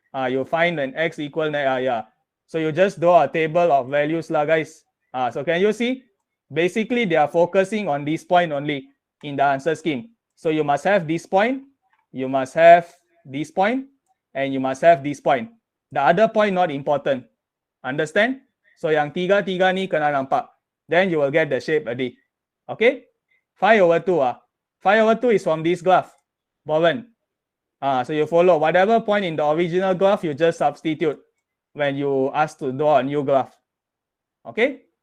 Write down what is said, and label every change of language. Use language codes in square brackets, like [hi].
[en] You find an x equal, So you just draw a table of values lah, guys. So can you see? Basically, they are focusing on this point only in the answer scheme. So you must have this point, you must have this point, and you must have this point. The other point not important. Understand? [ms] So yang tiga ni kena nampak. [en] Then you will get the shape already. Okay? 5 over 2. 5 over 2 is from this graph. Bowen. So you follow whatever point in the original graph, you just substitute when you ask to draw a new graph. Okay?